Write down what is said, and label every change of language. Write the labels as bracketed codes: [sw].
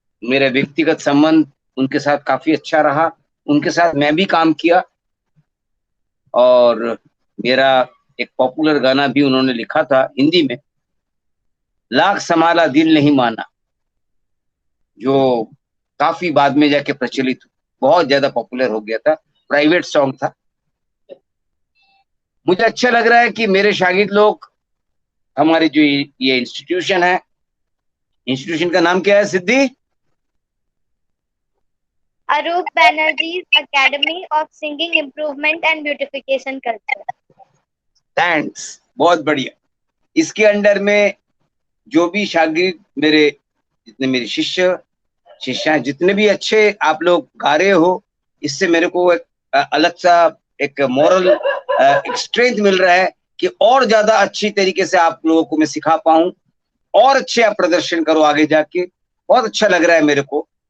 [hi] मेरा व्यक्तिगत संबंध उनके साथ काफी अच्छा रहा, उनके साथ मैं भी काम किया और मेरा एक पॉपुलर गाना भी उन्होंने लिखा था हिंदी में, लाख संभाला दिल नहीं माना, जो काफी बाद में जाके प्रचलित, बहुत ज्यादा पॉपुलर हो गया था, प्राइवेट सॉन्ग था। मुझे अच्छा लग रहा है कि मेरे शागिर्द लोग, हमारे जो ये इंस्टीट्यूशन है, इंस्टीट्यूशन का नाम क्या है सिद्धि? [en] Arup Banerjee's Academy of Singing Improvement and Beautification Culture. [hi] Thanks, बहुत बढ़िया। इसके अंडर में जो भी शागिर्द मेरे, जितने मेरे शिष्या जितने भी अच्छे आप लोग गा रहे हो, इससे मेरे को एक अलग सा एक मोरल एक स्ट्रेंथ मिल रहा है कि और ज्यादा अच्छी तरीके से आप लोगों को मैं सिखा पाऊं, और अच्छे आप प्रदर्शन करो आगे जाके, बहुत अच्छा लग रहा है मेरे को।